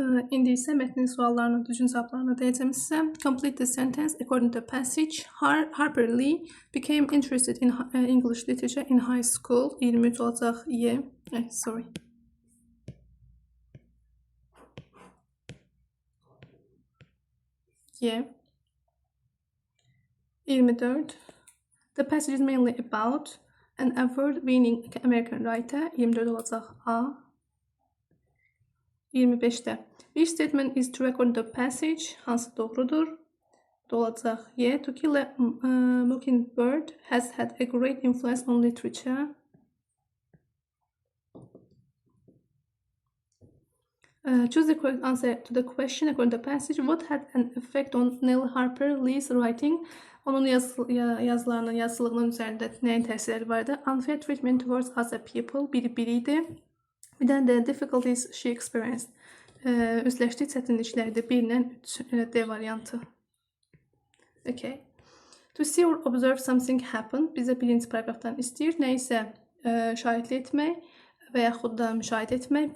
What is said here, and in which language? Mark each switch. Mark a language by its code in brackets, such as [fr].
[az] İndi isə mətnin suallarını, düzgün cavablarını deyəcəm sizə. [en] Complete the sentence according to the passage. Harper Lee became interested in English literature in high school. [az] 23 olacaq Y. [en] Sorry. Y. 24. The passage is mainly about an award-winning American writer. [az] 24 olacaq A. [en] 25'te. Which statement is true according to the passage? [az] Hansı doğrudur? Olacaq Y. [en] To Kill a Mockingbird has had a great influence on literature. Choose the correct answer to the question according to the passage. What had an effect on Neil Harper Lee's writing? [az] Onun yazılarının, yazılığının üzərində nəyin təsirləri vardı? [en] Unfair treatment towards other people. [az] Biri idi. Bir dənə də [en] difficulties she experienced. [az] Üzləşdiyi çətinliklərdə 1-dən 3 D variantı. [en] Okay. To see or observe something happen. [az] Bizə birinci paragrafdan istəyir. Nə isə şahidlik etmək və yaxud da müşahidə etmək.